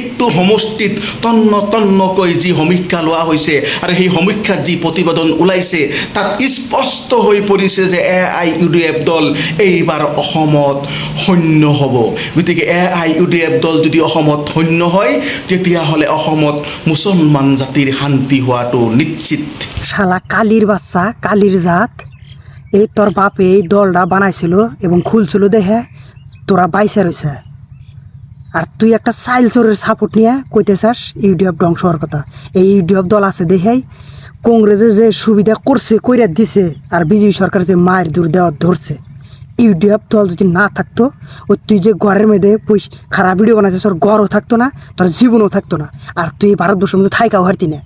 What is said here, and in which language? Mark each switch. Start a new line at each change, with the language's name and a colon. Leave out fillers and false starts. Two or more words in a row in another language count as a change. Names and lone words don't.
Assamese: সমষ্টিত তন্ন তন্নকৈ যি সমীক্ষা লোৱা হৈছে আৰু সেই সমীক্ষাত যি প্ৰতিবেদন ওলাইছে তাত স্পষ্ট হৈ পৰিছে যে AIUDF দল এইবাৰ অসমত শূন্য হ'ব। গতিকে AIUDF দল যদি অসমত শূন্য হয় তেতিয়াহ'লে অসমত মুছলমান জাতিৰ শান্তি হোৱাটো নিশ্চিত।
Bangla: শালা কালির বাচ্চা, কালির জাত, এই তোর বাপে এই দলটা বানাইছিল এবং খুলছিল দেখে তোরা বাইসে রয়েছে। আর তুই একটা চাইল চোরের সাপোর্ট নিয়ে কইতে চাস ইউডিএফ ধ্বংস হওয়ার কথা। এই ইউডিএফ দল আছে দেখেই কংগ্রেসে যে সুবিধা করছে কইরা দিছে আর বিজেপি সরকার যে মায়ের দূর দেওয়া ধরছে, ইউডিএফ দল যদি না থাকতো ওই তুই যে ঘরের মধ্যে খারাপ ভিডিও বানাইছিস ওর ঘরও থাকতো না, তোর জীবনও থাকতো না, আর তুই ভারতবর্ষের মধ্যে থাইকাও হারতি না।